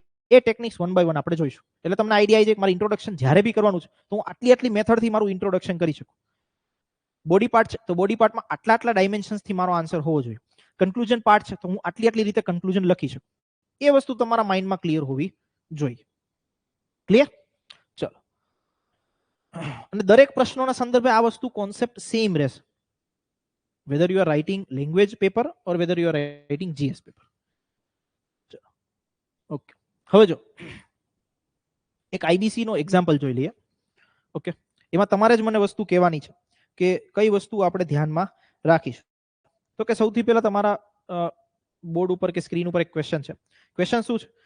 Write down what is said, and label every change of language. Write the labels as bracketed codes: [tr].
[gu] A techniques one by one આપણે જોઈશું. એટલે તમને આઈડિયા આવી જાય કે મારે ઇન્ટ્રોડક્શન જ્યારે બી કરવાનું છે તો હું આટલી મેથડથી મારું ઇન્ટ્રોડક્શન કરી શકું. બોડી પાર્ટ છે તો બોડી પાર્ટમાં આટલા ડાયમેન્શન્સથી મારો આન્સર હોવો જોઈએ. કન્ક્લુઝન પાર્ટ છે તો હું આટલી રીતે કન્ક્લુઝન લખી શકું. એ વસ્તુ તમારા માઇન્ડમાં ક્લિયર હોવી જોઈએ. ક્લિયર? ચલો, અને દરેક પ્રશ્નોના સંદર્ભે આ વસ્તુ કોન્સેપ્ટ સેમ રહેશે, [en] whether you are writing language paper or whether you are writing GS paper. [gu] Okay, હવે જો એક આઈબીસી નો એક્ઝામ્પલ જોઈ લઈએ. ઓકે, એમાં તમારે જ મને વસ્તુ કહેવાની છે કે કઈ વસ્તુ આપણે ધ્યાનમાં રાખીશું. તો કે સૌથી પહેલા તમારા બોર્ડ ઉપર કે સ્ક્રીન ઉપર એક ક્વેશ્ચન છે. ક્વેશ્ચન શું છે?